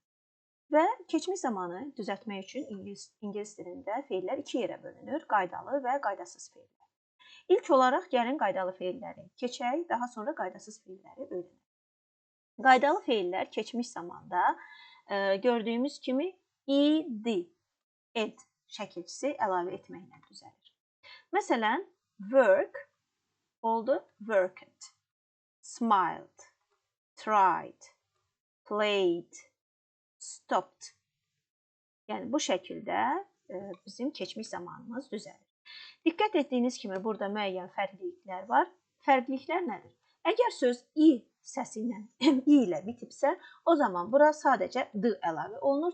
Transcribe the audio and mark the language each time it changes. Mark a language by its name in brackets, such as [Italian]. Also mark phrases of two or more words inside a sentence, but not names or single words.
[Azerbaijani] Və keçmiş zamanı düzəltmək üçün ingilis dilində feillər iki yerə bölünür: qaydalı və qaydasız feillər. İlk olaraq gəlin qaydalı feilləri keçək, daha sonra qaydasız feilləri öyrənək. Qaydalı feillər keçmiş zamanda gördüyümüz kimi ed şəkilçisi əlavə etməklə düzəlir. Məsələn, [English] work oldu worked, smiled, tried, played, stopped. [Azerbaijani] Yəni bu şəkildə bizim keçmiş zamanımız düzəlir. Diqqət etdiyiniz kimi burada müəyyən fərqliliklər var. Fərqliliklər nədir? Əgər söz i səsi ilə, i ilə bitibsə, o zaman bura sadəcə d əlavə olunur.